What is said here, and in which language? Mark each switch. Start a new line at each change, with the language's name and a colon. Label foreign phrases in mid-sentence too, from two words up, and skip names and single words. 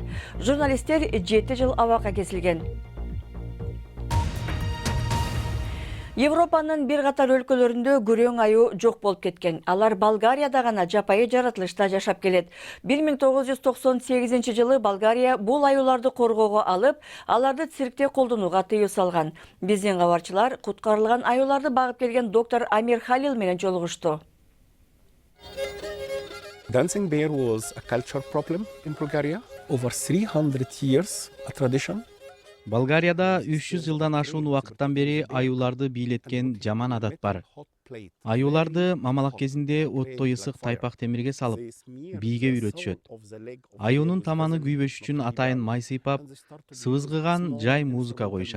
Kyrgyz: Журналисттер 7 жыл абакка кесилген. Европанын бир катар өлкөлөрүндө күрөң аю жок болуп кеткен. Алар Болгарияда гана жапайы жаратылышта жашап келет. 1998 жылы Болгария бул аюларды коргоого алып, аларды циркте колдонууга тыюу салган. Биздин кабарчылар куткарылган аюларды багып келген доктор Амир Халил менен жолугушту.
English: Dancing bear was a culture problem in Bulgaria. Over 300 years, a tradition.
Kyrgyz: Болгарияда 300 жылдан ашуун убакыттан бери аюларды бийлеткен жаман адат бар. Аюларды мамалак кезинде оттой ысык тайпак темирге салып, бийге үйрөтүшөт. Аюунун таманы күйбөш үчүн атайын май сыйпап, сыбызгыган жай музыка коюшат.